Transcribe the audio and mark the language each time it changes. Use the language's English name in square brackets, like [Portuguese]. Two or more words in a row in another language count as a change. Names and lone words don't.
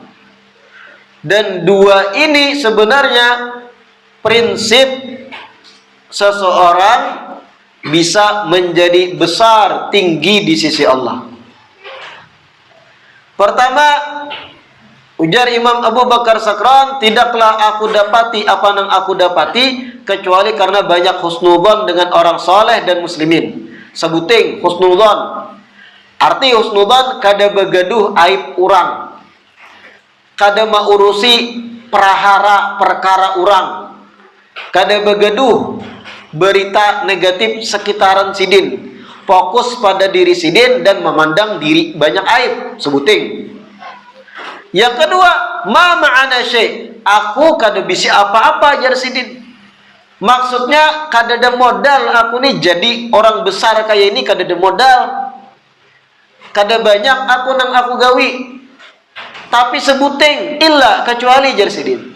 [Banjar] Dan dua ini sebenarnya prinsip seseorang bisa menjadi besar, tinggi di sisi Allah. Pertama, ujar Imam Abu Bakar Sakran, tidaklah aku dapati apa yang aku dapati kecuali karena banyak husnudzon dengan orang soleh dan muslimin. Sebuting husnudzon. Arti husnudzon kada begaduh aib orang, kada maurusi perkara orang, kada begaduh berita negatif sekitaran sidin, fokus pada diri sidin dan memandang diri banyak aib. Sebuting. Yang kedua, [Arabic] ما معنا شيء', [Banjar] aku kada bisa apa-apa jar sidin. Maksudnya kada ada modal aku nih jadi orang besar kayak ini, kada ada modal. Kada banyak aku nang aku gawi. Tapi sebuting illa kecuali jar sidin.